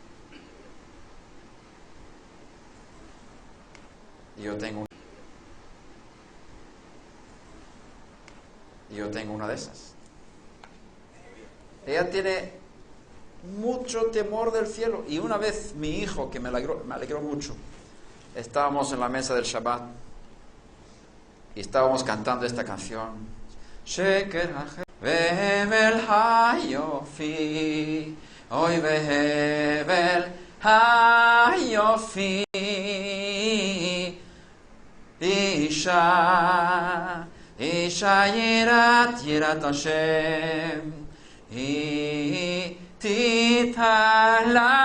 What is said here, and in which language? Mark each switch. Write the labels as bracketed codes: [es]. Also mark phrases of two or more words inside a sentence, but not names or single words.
[es] Y yo tengo una de esas. Ella tiene mucho temor del cielo. Y una vez mi hijo, que me alegró mucho, estábamos en la mesa del Shabbat y estábamos cantando esta canción. [he] שקר והבל היופי, אוי והבל היופי, אשה, אשה יראת השם, תתהלל.